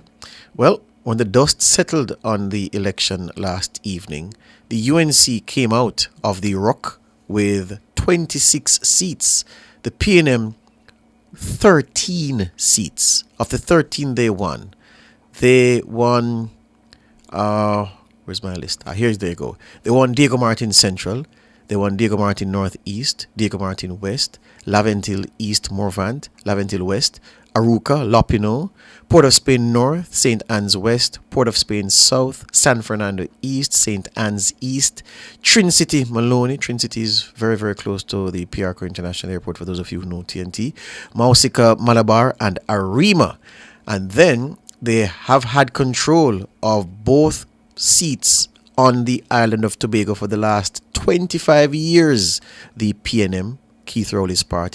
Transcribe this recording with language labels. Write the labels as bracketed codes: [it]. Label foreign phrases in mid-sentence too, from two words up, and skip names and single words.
[en] Well, when the dust settled on the election last evening, the UNC came out of the ruck with 26 seats. The PNM 13 seats. Of the 13 they won. They won, where's my list? Here's, there you go. They won Diego Martin Central. They won Diego Martin Northeast, Diego Martin West, Laventille East Morvant, Laventille West, Arouca, Lopino, Port of Spain North, St. Anne's West, Port of Spain South, San Fernando East, St. Anne's East, Trin-City Maloney. Trin-City is very, very close to the Piarco International Airport, for those of you who know TNT, Mausica, Malabar, and Arima. And then they have had control of both seats on the island of Tobago for the last 25 years, the PNM, Keith Rowley's party.